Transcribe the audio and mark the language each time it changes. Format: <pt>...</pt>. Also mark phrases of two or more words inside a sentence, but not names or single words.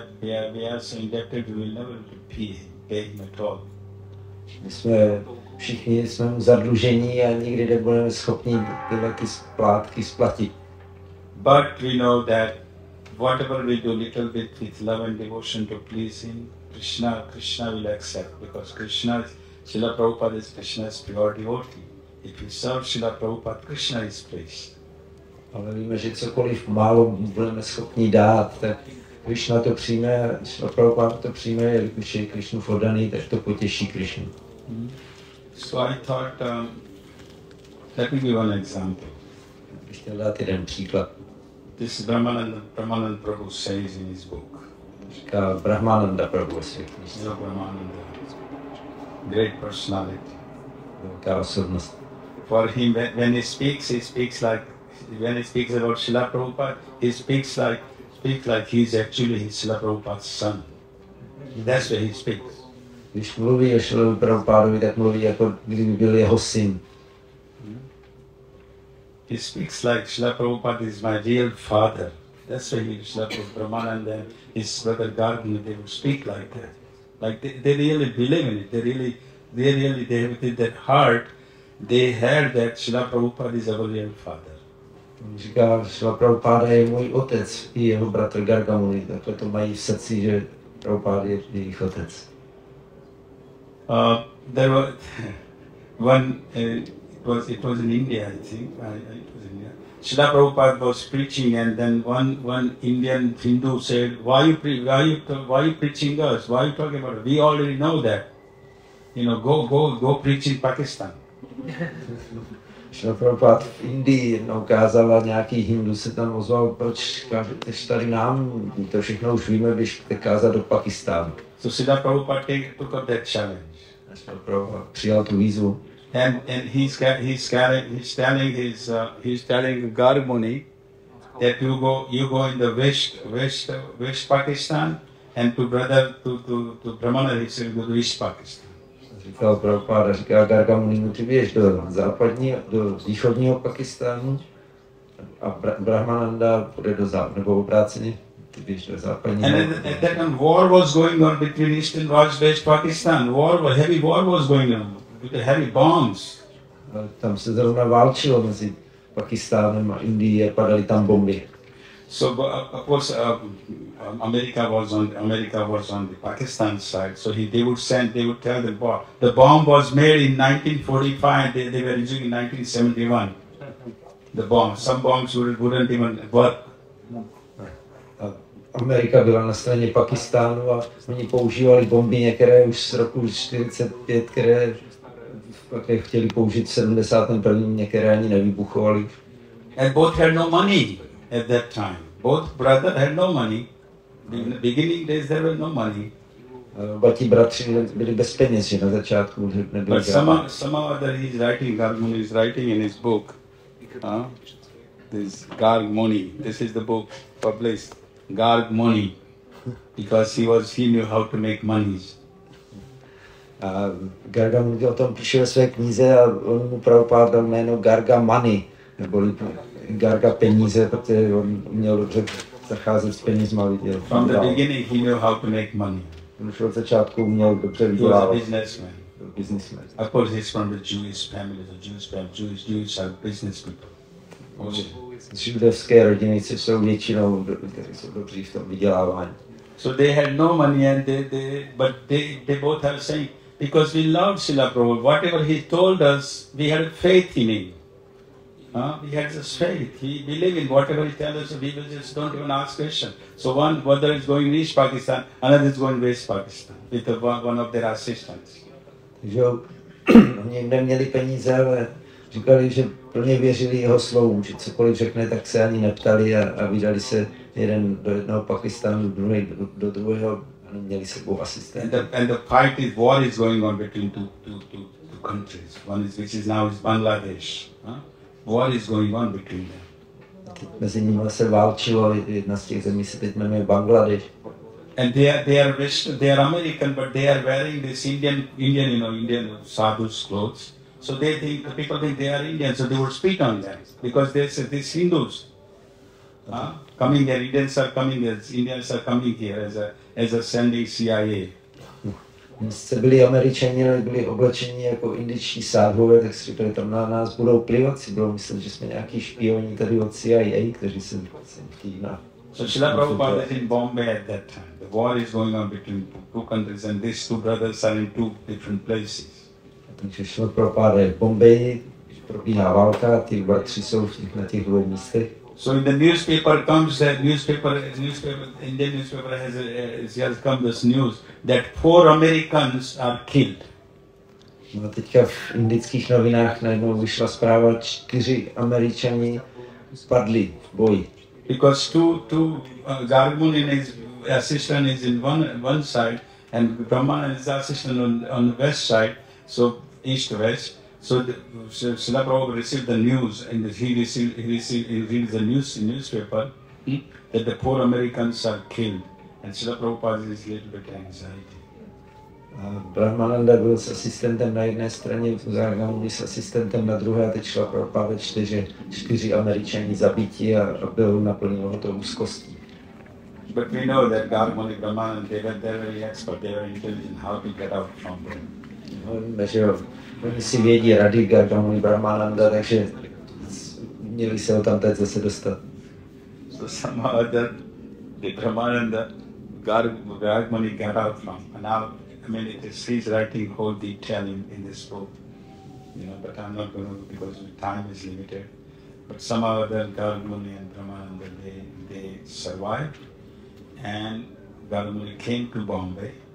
<en>We are so indebted, we will never pay him at all.</en> <cs>My jsme všichni mu zadlužení a nikdy nebudeme schopni tyhle ty splátky splatit.</cs> <en>But we know that whatever we do little bit with love and devotion to please him, Krishna will accept, because Srila Prabhupada is Krishna's pure devotee. If you serve Srila Prabhupada, Krishna is pleased.</en> <cs>Ale víme, že cokoliv málo budeme schopni dát, tak Krishna to přijme, Srila Prabhupada to přijme, jelikož je Krishnův oddaný, tak to potěší Krishnu.</cs> <en>So I thought, let me give one example.</en> <cs>Bych chtěl dát jeden příklad.</cs> <en>This Brahmananda Prabhu says in his book.</en> <cs>Říká Brahmananda Prabhu ve své knize.</cs> <en>Brahmananda, great personality.</en> <cs>Velká osobnost.</cs> <en>For him, when he speaks like, when he speaks about Srila Prabhupada, he speaks like he's actually his Srila Prabhupada's son. That's where he speaks.</en> <cs>Když mluví o Srilu Prabhupádovi, tak mluví jako kdyby byl jeho syn.</cs> <en>He speaks like Srila Prabhupada is my real father. That's why Srila Brahmananda and his brother Gargi, they would speak like that. Like they really believe in it. They have within their heart, they heard that Srila Prabhupada is our real father.</en> <cs>Říká, Srila Prabhupada je můj otec, i jeho bratr Gargamuni, takhle to mají v srdci, že Prabhupada je jejich otec.</cs> <en>There was one, it was in India, I think. It was in India. Srila Prabhupada was preaching, and then one Indian Hindu said, why you preaching us? Why are you talking about it? We already know that. Go preach in Pakistan.</en> <cs>Srila Prabhupada v Indii jednou kázal a nějaký Hindu se tam ozval, proč kážeš tady nám, to všechno už víme, běž kázat do Pakistánu.</cs> <en>So Srila Prabhupada took up that challenge.</en> <cs>Srila Prabhupada přijal tu výzvu.</cs> <en>And he's telling Gargamuni that you go in the west Pakistan, and to Brahmana he said go to East Pakistan.</en> <cs>Říkal Prabhupada, říká Gargamuni, ty běž do východního Pakistánu a Brahmananda půjde do západu, nebo obráceně, ty běž do západního.</cs> <en>And at that time war was going on between East and West Pakistan. Heavy war was going on with the heavy bombs.</en> <cs>Tam se zrovna válčilo mezi Pakistánem a Indií a padaly tam bomby.</cs> <en>So of course America was on the Pakistan side. So they would tell the bomb was made in 1945. They were using in 1971. The bomb. Some bombs wouldn't even work.</en> <cs>Amerika byla na straně Pakistánu a oni používali bomby některé už z roku 45, které chtěli použít v 71. některé ani nevybuchovaly.</cs> <en>And both had no money at that time. Both brothers had no money. In the beginning days there were no money.</en> <cs>Oba ti bratři byli bez peněz, že na začátku nebyli.</cs> <en>But somehow other Garg is writing in his book. This Garg Muni. This is the book published. Garg Muni. Because he knew how to make monies.</en> <cs>A Garga Muni o tom píše ve své knize a on mu Prabhupáda dal jméno Garga Money, neboli Garga peníze, protože on měl dobře zacházet s penězma lidí.</cs> <en>From the beginning he knew how to make money.</en> <cs>Už od začátku uměl dobře vydělávat.</cs> <en>He was a businessman. Of course he's from the Jewish family. Jews are business people.</en> <cs>Z židovské rodiny jsou většinou, kteří jsou dobří v tom vydělávání.</cs> <en>So they had no money and they both are saying, because we loved Srila Prabhupada, whatever he told us, we had faith in him. We had this faith. We believe in whatever he tells us, we will just don't even ask questions. So one brother is going East Pakistan, another is going West Pakistan with one of their assistants.</en> <cs>Takže oni neměli peníze, ale říkali, že plně věřili jeho slovům, že cokoliv řekne, tak se ani neptali a vydali se jeden do jednoho Pakistánu, druhý do druhého a neměli sebou asistenta.</cs> <en>And the war is going on between two countries. One is which is now Bangladesh. War is going on between them.</en> <cs>Mezi nimi se válčilo, jedna z těch zemí se teď jmenuje Bangladeš.</cs> <en>And they are American, but they are wearing this Indian sadhus clothes. So the people think they are Indian, so they would spit on them because they say these Hindus coming here. Indians are coming here as a sending CIA.</en> <cs>Byli Američani, byli oblečeni jako indičtí sádhové, tak si říkali, tam na nás budou plivat, si budou myslet, že jsme nějaký špioni tady od CIA, kteří se chtějí na...</cs> <en>So Srila Prabhupada is in Bombay at that time. The war is going on between two countries and these two brothers are in two different places.</en> <cs>Takže Srila Prabhupada je v Bombeji, probíhá válka, ty bratři jsou na těch dvou místech.</cs> <en>So in the newspaper comes Indian newspaper has come this news that 4 Americans are killed.</en> <cs>No a teďka v indických novinách najednou vyšla zpráva, 4 Američani padli v boji.</cs> <en>Because two Garg Muni and his assistant is in one side and Brahman and his assistant on the west side, so east-west. So Srila Prabhupada received the news and he reads the newspaper that the 4 Americans are killed. And Srila Prabhupada is a little bit anxiety.</en> <cs>Brahmananda byl s asistentem na jedné straně, Garga Muni s asistentem na druhé a teď Srila Prabhupada čte, že 4 Američani zabiti a byl naplnil to úzkostí.</cs> <en>But we know that Garg Muni, Brahmananda, they're very expert, they are intelligent how to get out from them.</en> <cs>Víme, že oni si vědí rady Garga Muni, Brahmananda, takže měli se ho tam teď zase dostat.</cs> <en>So somehow other, the Brahmananda, Garg Muni got out from. And now, I mean, he's writing whole detail in this book, but I'm not going to, because time is limited. But somehow other Garg Muni and Brahmananda, they survived, and Garg Muni came to Bombay.</en>